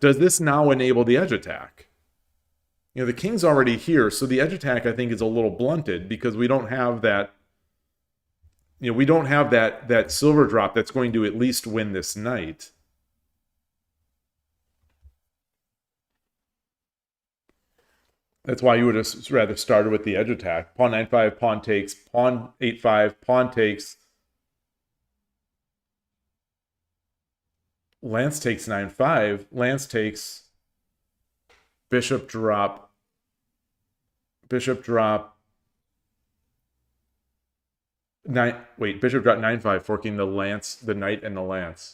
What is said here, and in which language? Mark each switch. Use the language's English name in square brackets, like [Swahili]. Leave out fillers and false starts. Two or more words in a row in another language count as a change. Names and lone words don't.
[English] Does this now enable the edge attack? You know, the king's already here, so the edge attack, I think, is a little blunted because we don't have that, you know, we don't have that silver drop that's going to at least win this knight. That's why you would have rather started with the edge attack. Pawn 9-5, pawn takes, pawn 8-5, pawn takes. Lance takes 9-5. Lance takes bishop drop. Bishop drop. Bishop drop 9-5, forking the lance, the knight, and the lance.